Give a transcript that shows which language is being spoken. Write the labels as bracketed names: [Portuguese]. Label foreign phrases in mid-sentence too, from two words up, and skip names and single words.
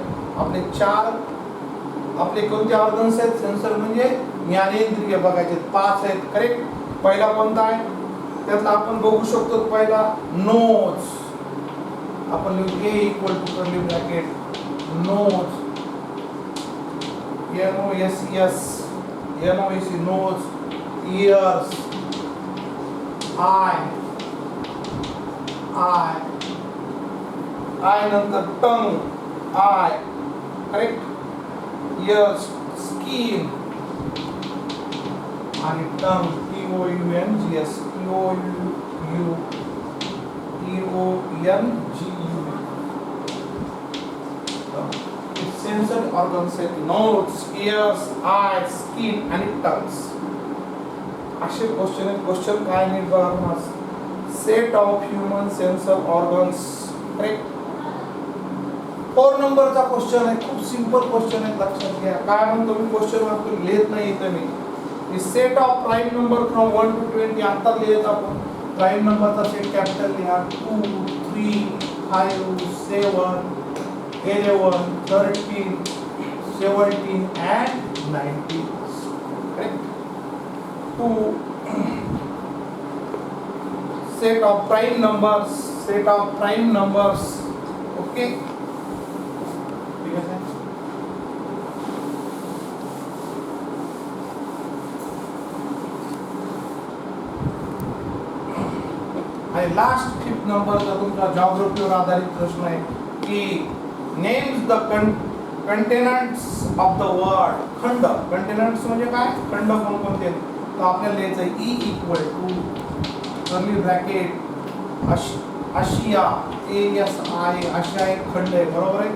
[Marathi] आपले चार, आपले कोणते ऑर्गन्स आहेत सेन्सर म्हणजे ज्ञानेंद्रिय बघायचे, 5 आहेत करेक्ट. पहिला कोणता आहे त्यातला आपण बघू शकतो, पहिला नोज, आपण लिहू [English] a equal to curly bracket nose, N O S S, N O S nose, ears, eye, eye नंतर tongue, eye, correct, ears, skin आणि tongue, T O U N G S, T O U T O N G U, sensory organs आहेत, nose, ears, eyes, skin आणि tongues. [Marathi] असे क्वेश्चन आहेत. [English] question [Marathi] काय नीट बघा, [English] set of human sensor organs, correct. [Marathi] 4 नंबरचा क्वेश्चन आहे, खूप [English] simple question [Marathi] आहे, लक्षात घ्या. काय म्हणतो मी क्वेश्चन वापरून लिहित नाही इथे मी, [English] set of prime number from 1 to 20 [Marathi] आता लिहित आपण. प्राईम नंबरचा सेट कॅपिटल लिहा, 2 3 5 7 11 13 17 and 19, करेक्ट. [English] To set of prime numbers, set of prime numbers, [Hindi] okay, ठीक है. [Marathi] आणि लास्ट 5th नंबरचा तुमचा जॉग्राफीवर आधारित प्रश्न आहे की [English] names the continents of the world, [Marathi] खंड, कंटेनंट्स म्हणजे काय, खंड कोणकोणते, तो आपल्याला लिहायचं आहे [English] E equal to curly bracket Asia, A S I, [Marathi] आशिया एक खंड आहे, बरोबर आहे.